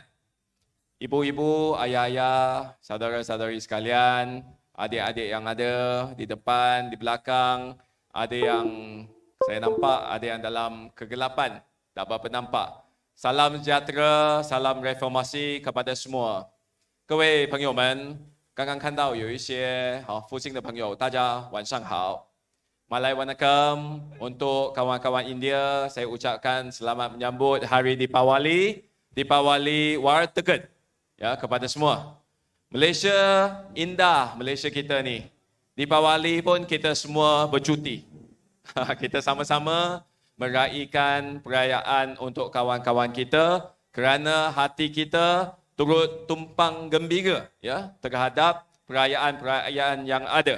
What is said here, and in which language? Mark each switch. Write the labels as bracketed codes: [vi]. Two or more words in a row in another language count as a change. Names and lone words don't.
[ms] Ibu-ibu, ayah-ayah, saudara-saudari sekalian, adik-adik yang ada di depan, di belakang, ada yang saya nampak, ada yang dalam kegelapan, tak berapa nampak. Salam sejahtera, salam reformasi kepada semua. [zh] 各位朋友们，刚刚看到有一些附近的朋友，大家晚上好。 [ms] Malay Wanakam untuk kawan-kawan India, saya ucapkan selamat menyambut Hari Deepawali, Deepawali War Teget ya kepada semua. Malaysia indah, Malaysia kita ni. Deepawali pun kita semua bercuti. Kita sama-sama meraihkan perayaan untuk kawan-kawan kita kerana hati kita turut tumpang gembira ya terhadap perayaan-perayaan yang ada.